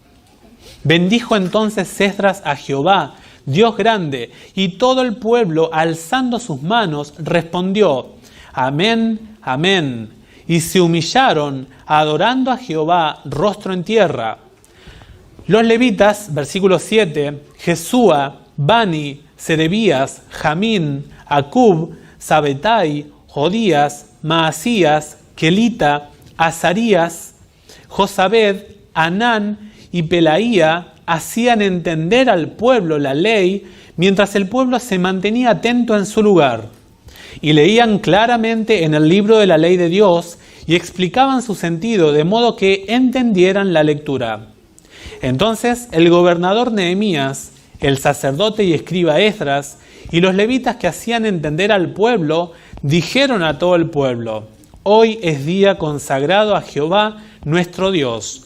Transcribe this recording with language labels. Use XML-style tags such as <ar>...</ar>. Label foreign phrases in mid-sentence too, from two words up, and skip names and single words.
<es>Bendijo entonces Esdras a Jehová, Dios grande, y todo el pueblo, alzando sus manos, respondió: Amén, amén. Y se humillaron, adorando a Jehová, rostro en tierra. Los levitas, versículo 7, Jesúa, Bani, Serebías, Jamín, Acub, Sabetai, Jodías, Maasías, Kelita, Azarías, Josabed, Anán y Pelaía hacían entender al pueblo la ley, mientras el pueblo se mantenía atento en su lugar. Y leían claramente en el libro de la ley de Dios y explicaban su sentido de modo que entendieran la lectura. Entonces el gobernador Nehemías, el sacerdote y escriba Esdras y los levitas que hacían entender al pueblo dijeron a todo el pueblo: Hoy es día consagrado a Jehová nuestro Dios.</es>